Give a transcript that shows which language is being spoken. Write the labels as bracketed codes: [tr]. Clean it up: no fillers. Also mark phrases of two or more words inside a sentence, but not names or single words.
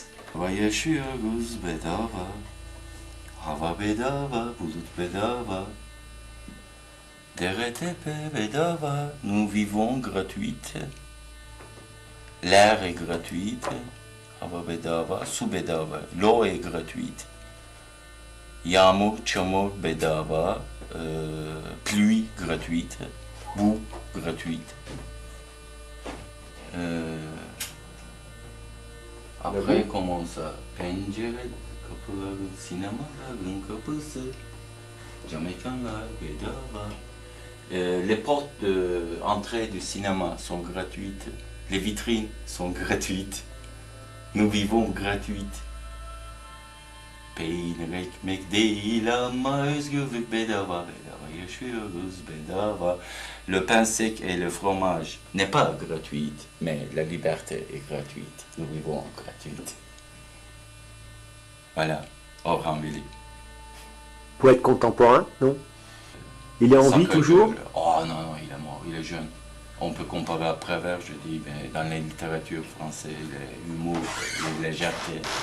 [fr] Nous vivons gratuite. L'air est gratuite. L'eau est gratuite. [tr] Yağmur, çamur bedava, [fr] pluie gratuite, boue gratuite. Après, comment ça? [tr] Pencere, kapıların, sinemaların kapısı, cam ekranlar bedava. [fr] Les portes d'entrée du cinéma sont gratuites, les vitrines sont gratuites, nous vivons gratuites. [tr] Peynir ekmek değil ama özgürlük bedava, bedava yaşıyoruz bedava. [fr] Le pain sec et le fromage n'est pas gratuit, mais la liberté est gratuite. Nous vivons gratuite. Voilà, Orhan Veli. Poète contemporain, non? Il est en vie toujours? Oh non, non, il est mort, il est jeune. On peut comparer à Prévert, je dis, mais dans la littérature française, l'humour, la légèreté.